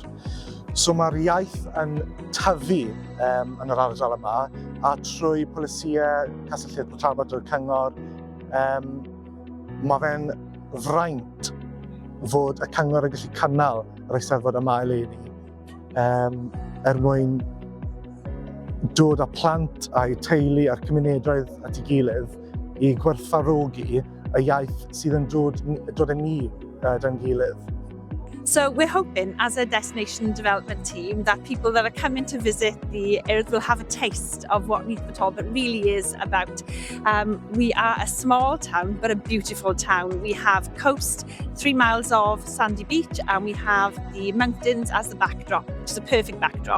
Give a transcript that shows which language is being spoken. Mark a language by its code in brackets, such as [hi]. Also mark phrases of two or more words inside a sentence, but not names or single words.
[cy] So mae'r iaith yn tyfu yn yr ardal yma, a trwy polisïau cysylltiedig Talbot o'r cyngor, mae fe'n fraint fod y cyngor yn gallu cynnal yr Eisteddfod yma eleni mwyn dod â plant a'i teulu a'r cymunedau at ei gilydd i gwerthfawrogi y iaith sydd yn dod â ni da'n gilydd. [en] So we're hoping as a destination development team that people that are coming to visit the Urdd will have a taste of what Neath Talbot really is about. We are a small town but a beautiful town. We have coast, 3 miles of sandy beach, and we have the mountains as the backdrop, which is a perfect backdrop.